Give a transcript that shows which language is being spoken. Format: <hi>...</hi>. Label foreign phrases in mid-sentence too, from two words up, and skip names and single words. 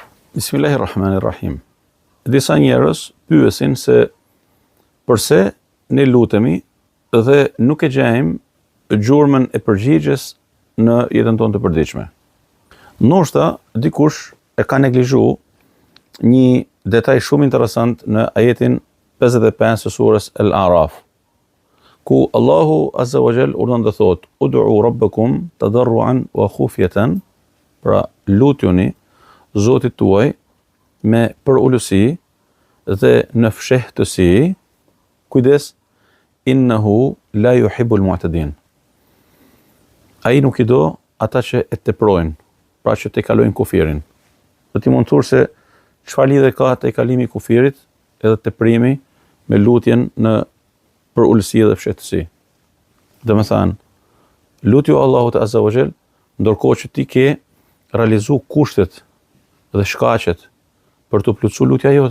<sq>Bismillahirrahmanirrahim. Disa njerëz pyesin se përse ne lutemi dhe nuk e gjejmë gjurmën e përgjigjes në jetën tonë të përditshme. Ndoshta dikush e ka neglizhuar një detaj shumë interesant në ajetin 55 të surës Al-A'raf, ku</sq> <ar>الله عز وجل</ar> <sq>urdhon dhe thot:</sq> <ar>"ادعوا ربكم تضرعا وخفية",</ar> <sq>pra lutuni Zotit tuaj me përulësi dhe në fshehtësi, kujdes,</sq> <ar>إنه لا يحب المعتدين.</ar> <sq>Ai nuk i do ata që e teprojnë, pra që te kalojnë kufirin. Do t'i mund thurë se çfarë lidhje ka te kalimi i kufirit edhe teprimi me lutjen në përulësi dhe fshehtësi. Domethënë, lutju Allahut</sq> <ar>عز وجل</ar> <sq>ndërkohë që ti ke realizu kushtet dhe shkaqet për të plotësuar lutja jote.</sq>